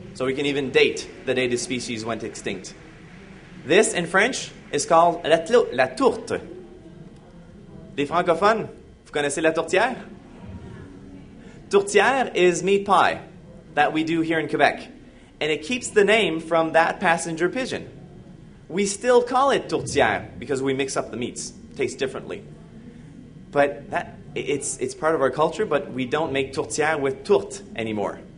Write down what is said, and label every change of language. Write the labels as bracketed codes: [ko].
[en] So we can even date the day the species went extinct. This, in French, is called la tourte. [fr] Les francophones, vous connaissez la tourtière? [en] Tourtière is meat pie that we do here in Quebec. And it keeps the name from that passenger pigeon. We still call it tourtière because we mix up the meats. It tastes differently. But it's part of our culture, but we don't make tourtière with tourte anymore.